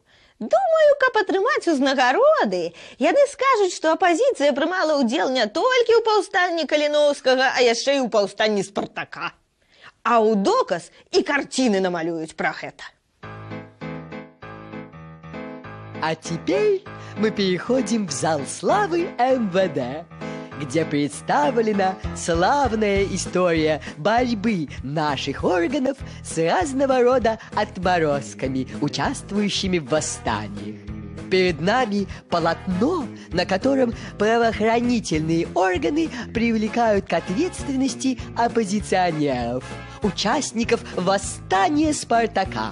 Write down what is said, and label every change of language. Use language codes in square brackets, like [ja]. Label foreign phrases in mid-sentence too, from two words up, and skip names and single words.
[be] Думаю, каб атрымаць узнагароды, яны скажуць, што апазіцыя прымала ўдзел не толькі ў паўстанні Каліноўскага, а яшчэ і ў паўстанні Спартака. А ў доказ і карціны намалююць пра гэта. [ru] А теперь мы переходим в зал славы МВД, где представлена славная история борьбы наших органов с разного рода отморозками, участвующими в восстаниях. Перед нами полотно, на котором правоохранительные органы привлекают к ответственности оппозиционеров, участников восстания Спартака.